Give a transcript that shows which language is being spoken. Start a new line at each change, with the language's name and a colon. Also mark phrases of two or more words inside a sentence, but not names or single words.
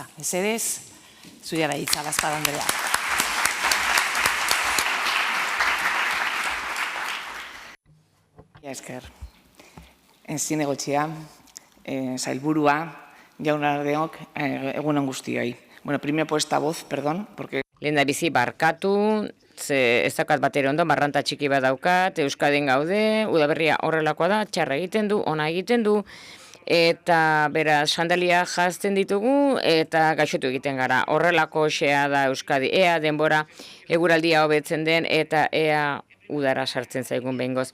Basque: Mesedez, zurea da hitza, La Espada Andrea. Esker. Zinegotxia, sailburua, jaunardeok, egunon guztioi.
Spanish: Bueno, primero por esta voz, perdón, porque...
Basque: Lehendabizi barkatu, ez daukat bat ere ondo, marranta txiki bat daukat, Euskadin gaude, udaberria horrelakoa da, txarra egiten du, ona egiten du, eta beraz sandalia jazten ditugu, eta gaixotu egiten gara. Horrelako xea da Euskadi, ea denbora eguraldia hobetzen den, eta ea udara sartzen zaigun behingoz.